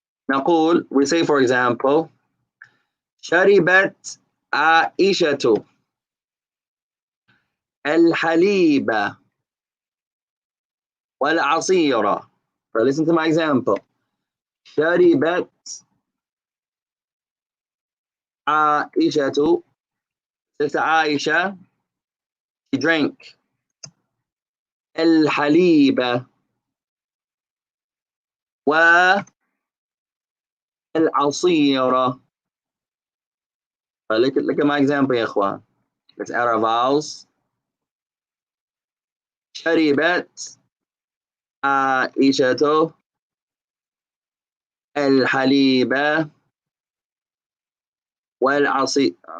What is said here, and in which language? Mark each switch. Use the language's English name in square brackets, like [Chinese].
[Arabic] نقول, [English] we say for example, [Arabic] شربت عائشة الحليب والعصير. [English] So listen to my example. [Arabic] شربت عائشة, [English] Sister Aisha, she drank [Arabic] الحليب والعصير. [English] Look at my example [Arabic] يا إخوان. [English] Let's add our vowels. [Arabic] شربت عائشة الحليب والعصير.